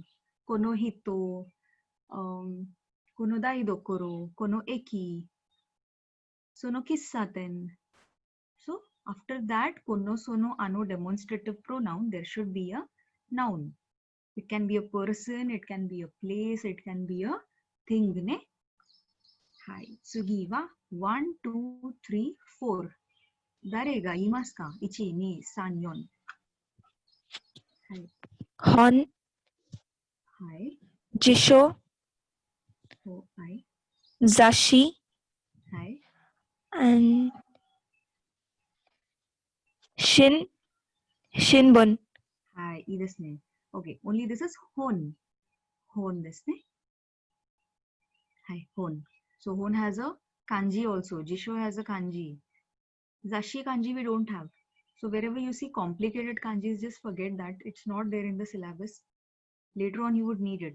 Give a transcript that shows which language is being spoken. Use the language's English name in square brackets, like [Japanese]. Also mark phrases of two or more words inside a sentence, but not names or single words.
[Japanese] Kono hito, kono daidokoro, kono eki, sono kissaten. [English] So, after that, [Japanese] kono, sono, ano [English] demonstrative pronoun, there should be a noun. It can be a person, it can be a place, it can be a thing. [Japanese] Ne? Hi. Tsugi wa 1, 2, 3, 4. Dare ga imasu ka? 1, 2, 3, 4. Hi. Hon, Hi. Jisho, Oh, hi. Zashi, Hi. [English] and Shinbun. [Japanese] Hi. [English] This name. Okay. Only this is Hon. Hon this name. Hi. Hon. So Hon has a kanji also. Jisho has a kanji. Zashi kanji we don't have. So wherever you see complicated kanjis, just forget that. It's not there in the syllabus. Later on you would need it.